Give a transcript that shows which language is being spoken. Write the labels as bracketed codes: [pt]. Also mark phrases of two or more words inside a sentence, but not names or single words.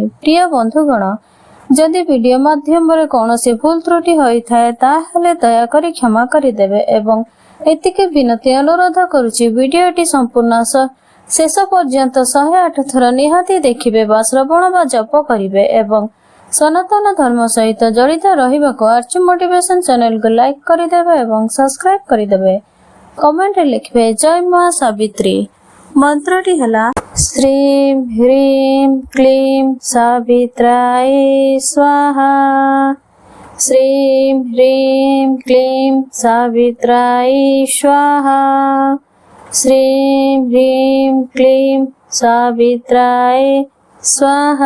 [or] ପ୍ରିୟ ବନ୍ଧୁଗଣ, ଯଦି ଭିଡିଓ ମାଧ୍ୟମ ରେ କୌଣସି ଭୁଲ ତ୍ରୁଟି ହୋଇଥାଏ ତାହାଲେ ଦୟା କରି କ୍ଷମା କରି ଦେବେ ଏବଂ ଏତିକି ବିନତି ଅନୁରୋଧ କରୁଛି ଭିଡିଓଟି ସମ୍ପୂର୍ଣ୍ଣ ଶେଷ ପର୍ଯ୍ୟନ୍ତ 108 ଥର ନିହାତି ଦେଖିବେ ବା ଶ୍ରବଣ ବା ଜପ କରିବେ ଏବଂ ସନାତନ ଧର୍ମ ସହିତ ଜଡ଼ିତ ରହିବାକୁ ଆର୍ଚୁ ମୋଟିଭେସନ ଚ୍ୟାନେଲ କୁ ଲାଇକ କରିଦେବେ ଏବଂ ସବସ୍କ୍ରାଇବ କରିଦେବେ। କମେଣ୍ଟ ଲେଖିବେ ଜୟ ମା ସାବିତ୍ରୀ। ମନ୍ତ୍ରଟି ହେଲା [sa] श्रीं ह्रीं क्लीं सावित्राय स्वाहा। श्रीं ह्रीं क्लीं सावित्राय स्वाहा। श्रीं ह्रीं क्लीं सावित्राय स्वाहा।